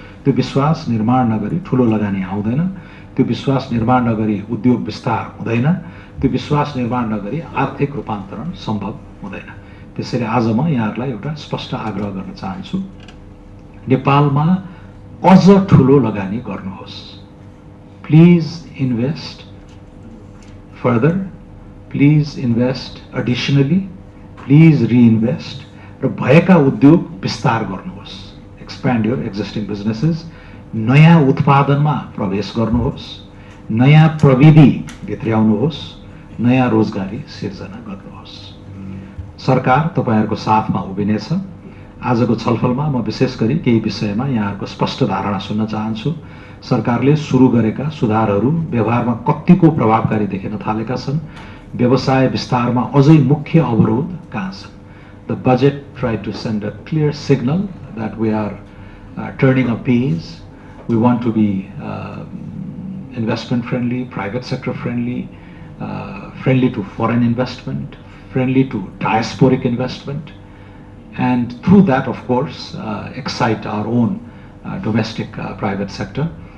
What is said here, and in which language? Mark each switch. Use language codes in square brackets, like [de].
[ne] त्यो विश्वास निर्माण नगरी ठुलो लगानी आउँदैन, त्यो विश्वास निर्माण नगरी उद्योग विस्तार हुँदैन, त्यो विश्वास निर्माण नगरी आर्थिक रूपान्तरण सम्भव हुँदैन। त्यसैले आज म यहाँहरूलाई एउटा स्पष्ट आग्रह गर्न चाहन्छु, नेपालमा अझ ठुलो लगानी गर्नुहोस्। [en] please invest further, please invest additionally, please reinvest, [ne] र भएका उद्योग विस्तार गर्नुहोस्। [en] expand your existing businesses, [ne] नयाँ उत्पादनमा प्रवेश गर्नुहोस्, नयाँ प्रविधि भित्र्याउनुहोस्, नयाँ रोजगारी सिर्जना गर्नुहोस्। सरकार तपाईहरुको साथमा उभिनेछ। आजको छलफलमा म विशेष गरी केही विषयमा यहाँहरुको स्पष्ट धारणा सुन्न चाहन्छु। सरकारले सुरु गरेका सुधारहरू व्यवहारमा कतिको प्रभावकारी देखिन थालेका छन्। व्यवसाय विस्तारमा अझै मुख्य अवरोध कहाँ छन्? [en] The budget tried to send a clear signal that we are turning a page. We want to be investment friendly, private sector friendly, friendly to foreign investment, friendly to diasporic investment, and through that, of course, excite our own domestic private sector.